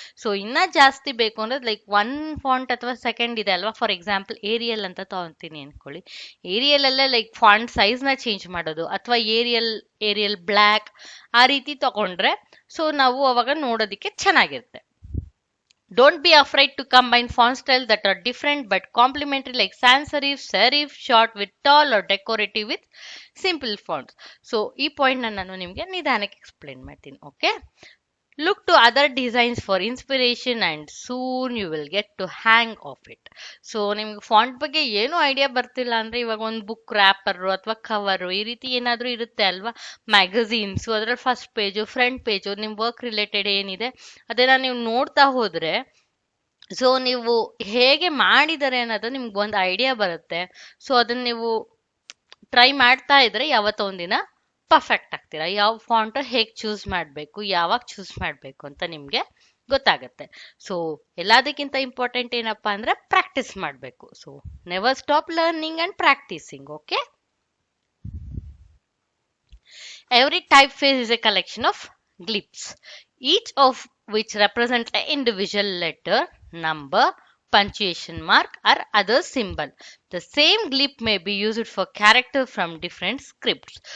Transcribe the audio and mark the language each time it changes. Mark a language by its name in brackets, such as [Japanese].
[Kannada] So ಇನ್ನ ಜಾಸ್ತಿ ಬೇಕು ಅಂದ್ರೆ ಲೈಕ್ 1 ಫಾಂಟ್ ಅಥವಾ ಸೆಕೆಂಡ್ ಇದೆ ಅಲ್ವಾ, ಫಾರ್ ಎಕ್ಸಾಂಪಲ್ ಏರಿಯಲ್ ಅಂತ ತಗೊಂತೀನಿ ಅನ್ಕೊಳ್ಳಿ. ಏರಿಯಲ್ ಅಲ್ಲೇ ಲೈಕ್ ಫಾಂಟ್ ಸೈಜ್ ನ ಚೇಂಜ್ ಮಾಡೋದು, ಅಥವಾ ಏರಿಯಲ್ ಬ್ಲ್ಯಾಕ್ ಆ ರೀತಿ ತಗೊಂಡ್ರೆ ಸೊ ನಾವು ಅವಾಗ ನೋಡೋದಿಕ್ಕೆ ಚೆನ್ನಾಗಿರುತ್ತೆ. [English] Don't be afraid to combine font styles that are different but complementary, like sans serif, serif, short with tall, or decorative with simple fonts. So [Kannada] ಈ ಪಾಯಿಂಟ್ ನಾನು ನಿಮಗೆ ನಿಧಾನಕ್ಕೆ ಎಕ್ಸ್ಪ್ಲೇನ್ ಮಾಡ್ತೀನಿ. [English] Okay, look to other designs for inspiration and soon you will get to hang of it. [Kannada] So ನಿಮ್ಗೆ font ಬಗ್ಗೆ ಏನು idea ಬರ್ತಿಲ್ಲ ಅಂದ್ರೆ, ಇವಾಗ ಒಂದು ಬುಕ್ ರ್ಯಾಪರ್ ಅಥವಾ ಕವರ್ ಈ ರೀತಿ ಏನಾದ್ರೂ ಇರುತ್ತೆ ಅಲ್ವಾ, ಮ್ಯಾಗಝೀನ್ಸ್, ಅದ್ರಲ್ಲಿ ಫಸ್ಟ್ ಪೇಜು, ಫ್ರಂಟ್ ಪೇಜು, ನಿಮ್ ವರ್ಕ್ ರಿಲೇಟೆಡ್ ಏನಿದೆ ಅದನ್ನ ನೀವು ನೋಡ್ತಾ ಹೋದ್ರೆ ಸೊ ನೀವು ಹೇಗೆ ಮಾಡಿದ್ದಾರೆ ಅನ್ನೋದು ನಿಮ್ಗೆ ಒಂದು ಐಡಿಯಾ ಬರುತ್ತೆ. ಸೊ ಅದನ್ನ ನೀವು ಟ್ರೈ ಮಾಡ್ತಾ ಇದ್ರೆ ಯಾವತ್ತೋ ಒಂದಿನ ಪರ್ಫೆಕ್ಟ್ ಆಗ್ತೀರಾ. ಯಾವ ಫಾಂಟ್ ಹೇಗೆ ಚೂಸ್ ಮಾಡಬೇಕು, ಯಾವಾಗ ಚೂಸ್ ಮಾಡಬೇಕು ಅಂತ ನಿಮ್ಗೆ ಗೊತ್ತಾಗತ್ತೆ. ಸೊ ಎಲ್ಲದಕ್ಕಿಂತ ಇಂಪಾರ್ಟೆಂಟ್ ಏನಪ್ಪಾ ಅಂದ್ರೆ ಪ್ರಾಕ್ಟೀಸ್ ಮಾಡಬೇಕು. [English] So never stop learning and practising. Okay, every typeface is a collection of glyphs, each of which represent an individual letter, number, punctuation mark, or other symbol. The same glyph may be used for character from different scripts.